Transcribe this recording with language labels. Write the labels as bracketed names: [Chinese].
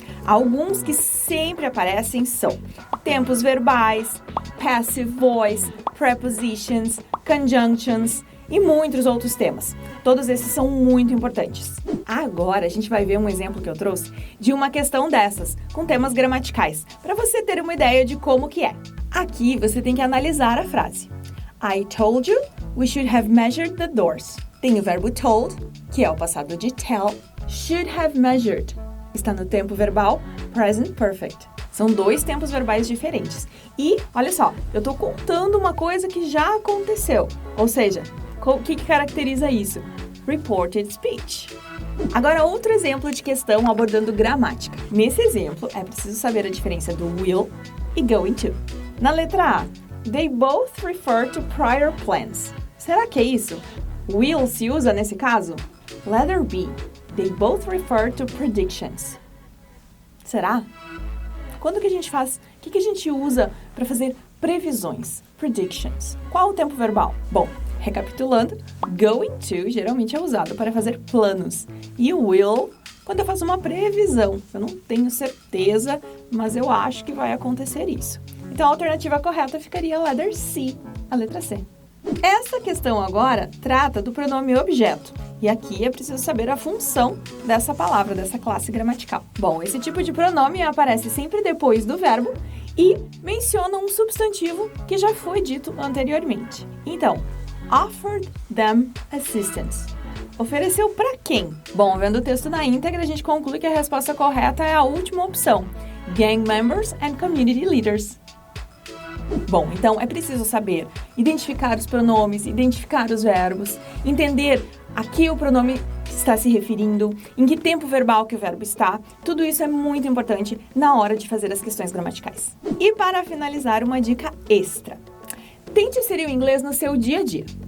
[Portuguese] Alguns que sempre aparecem são tempos verbais, passive voice, prepositions, conjunctions e muitos outros temas. Todos esses são muito importantes. Agora a gente vai ver um exemplo que eu trouxe de uma questão dessas, com temas gramaticais, para você ter uma ideia de como que é. Aqui você tem que analisar a frase. [English] I told you we should have measured the doors. [Portuguese] Tem o verbo told, que é o passado de tell. Should have measured está no tempo verbal present perfect. São dois tempos verbais diferentes. E, olha só, eu estou contando uma coisa que já aconteceu. Ou seja, o que caracteriza isso? Reported speech. Agora, outro exemplo de questão abordando gramática. Nesse exemplo, é preciso saber a diferença do will e going to. Na letra A, [English] they both refer to prior plans. [Portuguese] Será que é isso? [English] Will [Portuguese] se usa nesse caso? [English] Letter B, they both refer to predictions. [Portuguese] Será? Quando que a gente faz? O que a gente usa para fazer previsões? Predictions. Qual o tempo verbal? Bom, recapitulando, going to geralmente é usado para fazer planos. E o will, quando eu faço uma previsão. Eu não tenho certeza, mas eu acho que vai acontecer isso. Então a alternativa correta ficaria letter C, a letra C. Essa questão agora trata do pronome objeto. E aqui é preciso saber a função dessa palavra, dessa classe gramatical. Bom, esse tipo de pronome aparece sempre depois do verbo e menciona um substantivo que já foi dito anteriormente. [English] Então, offered them assistance. [Portuguese] Ofereceu para quem? Bom, vendo o texto na íntegra, a gente conclui que a resposta correta é a última opção. [English] Gang members and community leaders. [Portuguese] Bom, então é preciso saber identificar os pronomes, identificar os verbos, entender a que o pronome está se referindo, em que tempo verbal que o verbo está. Tudo isso é muito importante na hora de fazer as questões gramaticais. E para finalizar, uma dica extra. Tente inserir o inglês no seu dia a dia.